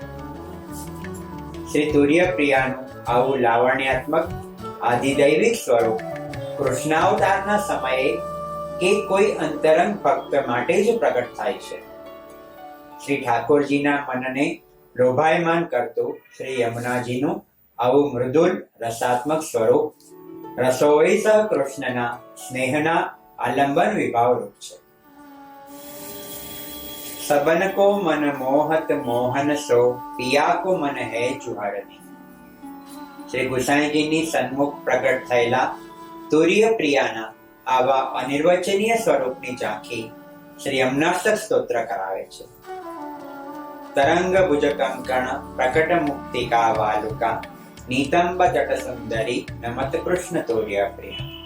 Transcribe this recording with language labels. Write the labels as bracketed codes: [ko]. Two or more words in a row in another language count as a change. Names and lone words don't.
[gu] શ્રી તુર્યપ્રિયાનુ આવું લાવણ્યાત્મક આદિદૈવિક સ્વરૂપ कृष्णावताરના સમયે કે કોઈ અંતરંગ ભક્ત માટે જ પ્રગટ થાય છે. શ્રી ઠાકોરજીના મનને લોભાયમાન કરતું શ્રી યમુનાજીનું આવું મૃદુલ રસાત્મક સ્વરૂપ રસોઈ સહ કૃષ્ણના સ્નેહના આલંબન વિભાવ રૂપ છે. [hi] सबन को मन मोहत मोहन सो पिया को मन है जुहारनी. [gu] શ્રી ગોસાઈજીની સન્મુખ પ્રગટ થયેલા તુર્ય પ્રિયાના આવા અનિર્વચનીય સ્વરૂપની ઝાંખી શ્રી યમુનાષ્ટક સ્તોત્ર કરાવે છે. [sa] तरंग भुज कंकण प्रकट मुक्तिका वालुका नीतंब जट सुंदरी नमत कृष्ण तोर्य प्रिया.